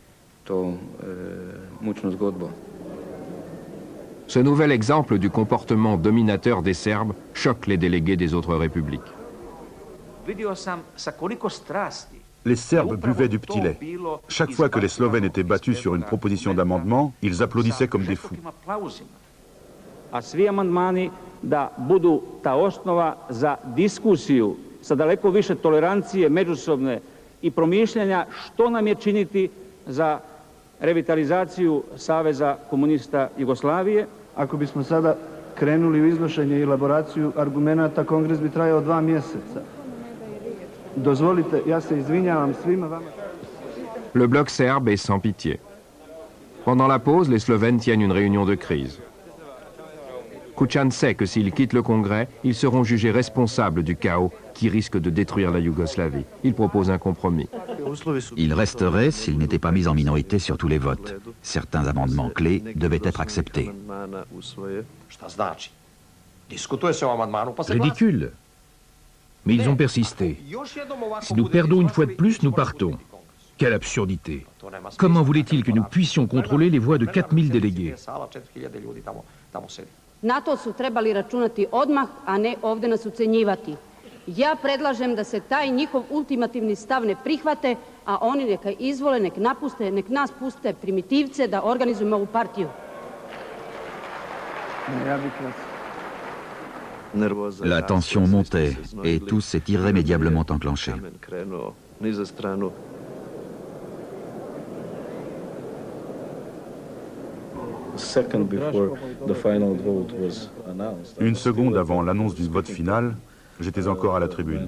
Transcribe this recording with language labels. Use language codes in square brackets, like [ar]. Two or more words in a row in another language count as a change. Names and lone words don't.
[fr] Ce nouvel exemple du comportement dominateur des Serbes choque les délégués des autres républiques. Les Serbes buvaient du petit lait. Chaque fois que les Slovènes étaient battus sur une proposition d'amendement, ils applaudissaient comme des fous. [sr] A svi amandmani da budu ta osnova za diskusiju sa daleko više tolerancije međusobne i promišljanja što nam je činiti za revitalizaciju Saveza komunista Jugoslavije. Ako bismo sada krenuli u iznošenje i elaboraciju argumenata, kongres bi trajao 2 mjeseca. Dozvolite, ja se izvinjavam svima vama. [fr] Le bloc serbe est sans pitié. Pendant la pause, les Slovènes tiennent une réunion de crise. Kučan sait que s'ils quittent le Congrès, ils seront jugés responsables du chaos qui risque de détruire la Yougoslavie. Il propose un compromis. Il resterait s'il n'était pas mis en minorité sur tous les votes. Certains amendements clés devaient être acceptés. Ridicule. Mais ils ont persisté. Si nous perdons une fois de plus, nous partons. Quelle absurdité. Comment voulait-il que nous puissions contrôler les voix de 4000 délégués? [sr] Na to su trebali računati odmah, a ne ovde nas ucenjivati. Ja predlažem da se taj njihov ultimativni stav ne prihvate, a oni neka izvole, nek napuste, nek nas puste primitivce da organizujemo ovu partiju. [fr] La tension montait et tout s'est irrémédiablement enclenché. Une seconde avant l'annonce du vote final, j'étais encore à la tribune.